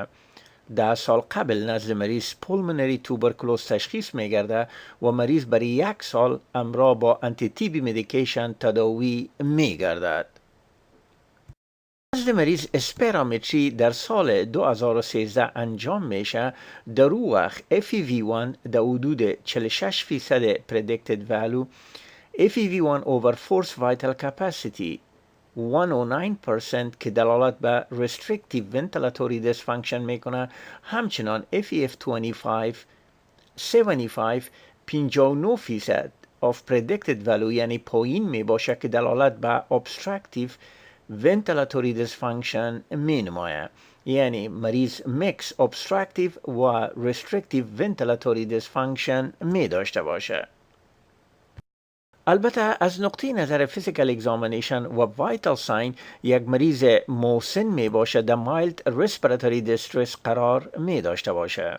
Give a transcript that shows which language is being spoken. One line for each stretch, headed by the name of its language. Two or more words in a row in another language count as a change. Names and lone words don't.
Persian: 10 سال قبل نزد مریض
English: pulmonary tuberculosis
Persian: تشخیص می گرده و مریض برای 1 سال همراه با
English: anti TB medication
Persian: تداوی می گردد. نزد مریض اسپیرومتری در سال 2013 انجام میشه. در او وقت FEV1 در حدود 46%
English: predicted value، FEV1 over force vital capacity 109%
Persian: که دلالت به
English: restrictive ventilatory dysfunction
Persian: میکنه، همچنان
English: FEF25 75 59% of predicted value
Persian: یعنی پایین می باشه که دلالت به
English: obstructive ventilatory dysfunction
Persian: می نماید. یعنی مریض
English: mix obstructive
Persian: و
English: restrictive ventilatory dysfunction
Persian: می داشته باشه. البته از نقطه نظر
English: physical examination
Persian: و
English: vital sign
Persian: یک مریض مسن می باشه در
English: mild respiratory distress
Persian: قرار می داشته باشه.